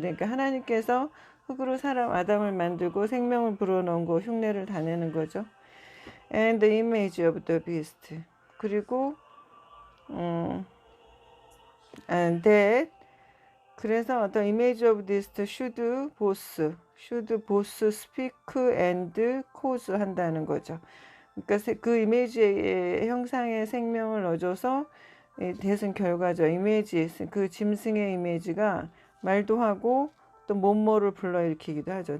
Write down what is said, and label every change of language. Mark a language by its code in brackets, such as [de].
[ko] 그러니까 하나님께서 흙으로 사람 아담을 만들고 생명을 불어넣은 거 흉내를 다 내는 거죠. [en] And the image of the beast. 그리고 and that 그래서 the image of the beast should both speak and cause [ko] 한다는 거죠. 그러니까 그 이미지의 형상의 생명을 넣어줘서 대승 결과죠. 이미지 그 짐승의 이미지가 말도 하고 또 뭐뭐를 불러일으키기도 하죠.